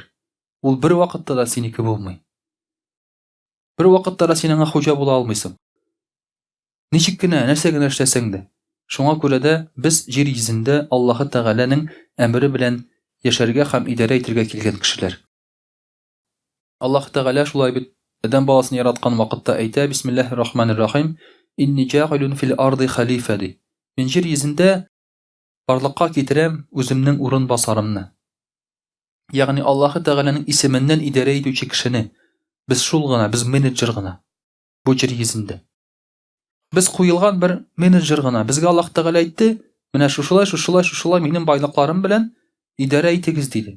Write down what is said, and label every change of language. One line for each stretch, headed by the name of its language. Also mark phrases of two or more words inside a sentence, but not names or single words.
Tatar: Ул бер вакытта да синеке булмый. Бер вакытта да син аңа хуҗа була алмыйсың. Ничек кенә, нәрсә генә эшләсәң дә. Шуңа күрә дә без җир йөзендә Аллаһ Тәгаләнең әмере белән яшәргә һәм идарә итәргә килгән кешеләр. Аллаһ Тәгалә шулай бит адәм баласын яраткан вакытта әйтә:
Arabic: بسم الله الرحمن الرحيم. إني جاعل في الأرض خليفة.
Tatar: Мин җир йөзендә барлыкка китерәм үземнең урын басарымны. Ягъни Аллаһ Тәгаләнең исеменнән идарә итүче кешене без шул гына, без менеджер гына бу җир йөзендә. Без куелган бер менеджер гына. Безгә Аллаһ Тәгалә әйтте: менә шушылай минем байлыкларым белән идарә итегез диде.